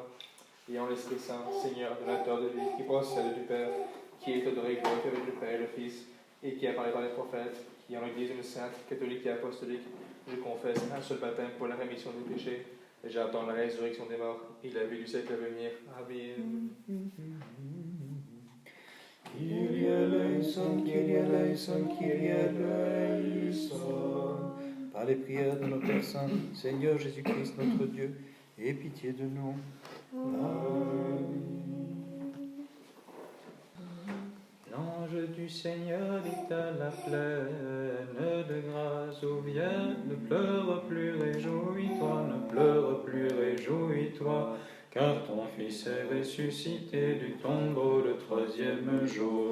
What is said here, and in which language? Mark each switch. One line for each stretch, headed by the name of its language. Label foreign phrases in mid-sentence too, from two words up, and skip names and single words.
French: Et en l'Esprit Saint, Seigneur, donateur de vie, qui procède du Père, qui est adoré et glorifié avec le Père et le Fils, et qui apparaît par les prophètes, qui en l'Église une sainte, catholique et apostolique, je confesse un seul baptême pour la rémission des péchés, et j'attends la résurrection des morts et la vie du siècle à venir. Amen.
Greek: Κύριε ἐλέησον, Κύριε ἐλέησον, Κύριε ἐλέησον.
French: Par les prières de nos Pères Saints, Seigneur Jésus-Christ, notre Dieu, aie pitié de nous. Amen. L'ange du Seigneur dit à la plaine de grâce aux vierges, ne pleure plus, réjouis-toi, ne pleure plus, réjouis-toi, car ton Fils est ressuscité du tombeau le troisième jour.